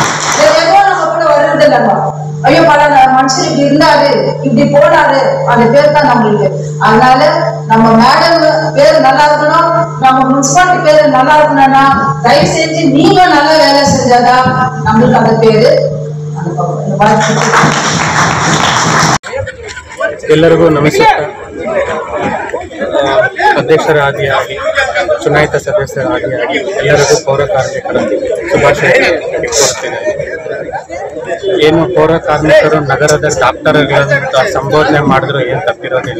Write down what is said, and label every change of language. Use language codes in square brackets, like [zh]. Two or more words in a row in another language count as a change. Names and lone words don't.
[ta] எதுவும் நம்ம கூட வருது இல்லைங்க. ஐயோ பல மனுஷன் மனுஷன் இப்படி இருந்தாரு இப்படி போனாரு அந்த பேர் தான் நம்மளுக்கு. அதனால நம்ம மேடம் பேர் நல்லா இருக்கணும், நம்ம முனிசிபாலிட்டி பேர் நல்லா இருக்கணும்னா தயவு செஞ்சு நீங்க நல்ல வேலை செஞ்சாதான் நம்மளுக்கு அந்த பேரு. [kn] ಎಲ್ಲರಿಗೂ ನಮಸ್ಕಾರ. ಅಧ್ಯಕ್ಷರಾದಿಯಾಗಿ ಚುನಾಯಿತ ಸದಸ್ಯರಾದಿಯಾಗಿ ಎಲ್ಲರಿಗೂ ಪೌರ ಕಾರ್ಮಿಕರ ಶುಭಾಶಯ ಕೋರುತ್ತೇನೆ. ಏನು ಪೌರ ಕಾರ್ಮಿಕರು ನಗರದ ಡಾಕ್ಟರ್ಗಳಂತ ಸಂಬೋಧನೆ ಮಾಡಿದ್ರು ಏನು ತಪ್ಪಿರೋದಿಲ್ಲ.